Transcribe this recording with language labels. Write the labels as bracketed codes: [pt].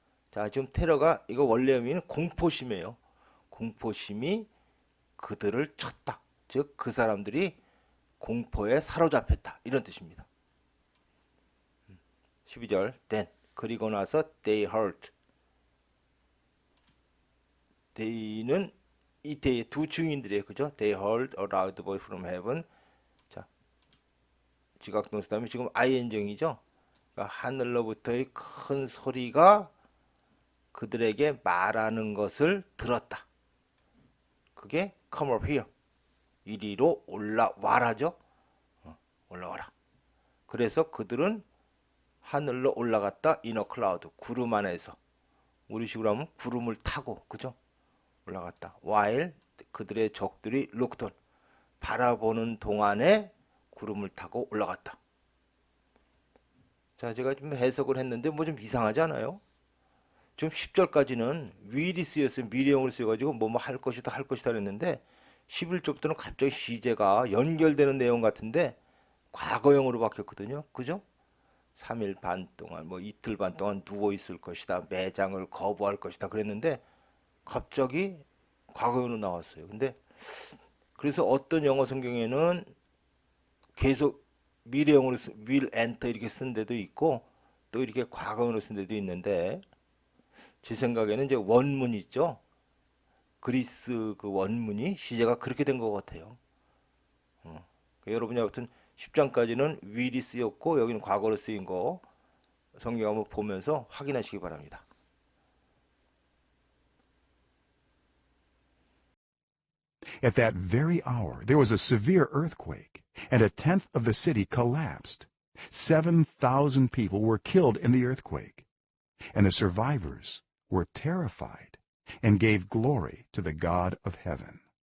[ko] 자, 지금 테러가 이거 원래 의미는 공포심이에요. 공포심이 그들을 쳤다. 즉 그 사람들이 공포에 사로잡혔다. 이런 뜻입니다. 12절 then 그리고 나서 [en] they heard. [ko] they는 이 they의 두 증인들이에요. 그죠? [en] they heard a loud voice from heaven. [ko] 자, 지각동사 다음에 지금 ing이죠. 그러니까 하늘로부터의 큰 소리가 그들에게 말하는 것을 들었다. [en] 그게 come up here. [ko] 이리로 올라와라죠. 올라와라. 그래서 그들은 하늘로 올라갔다. [en] in a cloud. 구름 안에서. [ko] 우리식으로 하면 구름을 타고, 그죠? 올라갔다. while 그들의 적들이 [en] looked on. [ko] 바라보는 동안에 구름을 타고 올라갔다. 자, 제가 좀 해석을 했는데 뭐 좀 이상하지 않아요? 지금 10절까지는 will이 쓰였어요. 미래형으로 쓰여가지고 뭐 할 것이다 할 것이다 그랬는데 11절부터는 갑자기 시제가 연결되는 내용 같은데 과거형으로 바뀌었거든요. 그죠? 3일 반 동안 뭐 이틀 반 동안 누워 있을 것이다. 매장을 거부할 것이다 그랬는데 갑자기 과거형으로 나왔어요. 근데 그래서 어떤 영어 성경에는 계속 미래형으로 [en] will enter [ko] 이렇게 쓴 데도 있고 또 이렇게 과거형으로 쓴 데도 있는데 제 생각에는 이제 원문 있죠. 그리스 그 원문이 시제가 그렇게 된 것 같아요. 여러분이 아무튼 10장까지는 will이 쓰였고 여기는 과거로 쓰인 거 성경 한번 보면서 확인하시기 바랍니다. [en] At that very hour, there was a severe earthquake, and a tenth of the city collapsed. 7,000 people were killed in the earthquake, and the survivors were terrified and gave glory to the God of heaven.